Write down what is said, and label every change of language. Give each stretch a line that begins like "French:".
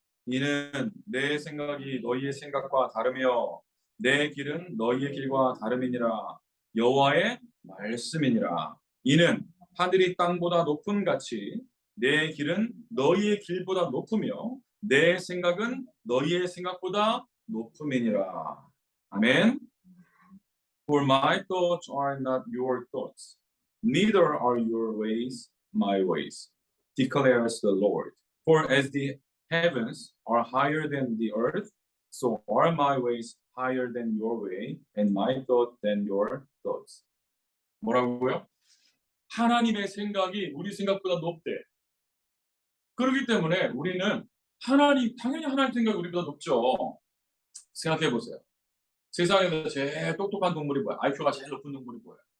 Korean: 이는 내 생각이 너희의 생각과 다르며 내 길은 너희의 길과 다름이니라. 여호와의 말씀이니라. 이는 하늘이 땅보다 높음 같이 내 길은 너희의 길보다 높으며 내 생각은 너희의 생각보다 높음이니라. 아멘.
English: For my thoughts are not your thoughts, neither are your ways my ways, declares the Lord. For as the heavens are higher than the earth, so are my ways higher than your way, and my thoughts than your thoughts.
Korean: 뭐라고요? 하나님의 생각이 우리 생각보다 높대. 그렇기 때문에 우리는 당연히 하나님 생각이 우리보다 높죠. 생각해 보세요. 세상에서 제일 똑똑한 동물이 뭐야? IQ가 제일 높은 동물이 뭐야?